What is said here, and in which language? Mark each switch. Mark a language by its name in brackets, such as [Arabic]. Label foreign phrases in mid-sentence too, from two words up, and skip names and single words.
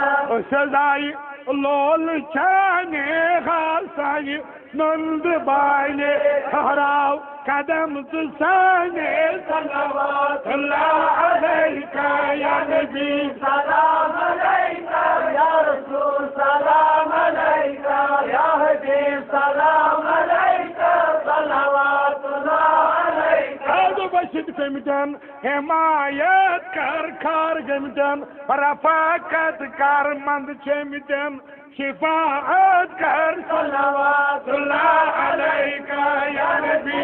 [Kashmiri] سزائی لول چانے خاصائی نند بانے ہراو قدم سانے [Arabic] صلوات اللہ علیکہ یا نبی سلام علیکہ یا رسول سلام علیکہ یا حبیب سلام علیکہ صلوات اللہ علیکہ [Kashmiri] آدو بشد گمتن حمایت کر کار گمتن رفاقت کر مند چمتن شفاعت کر [Arabic] صلوات اللہ علیکہ یا نبی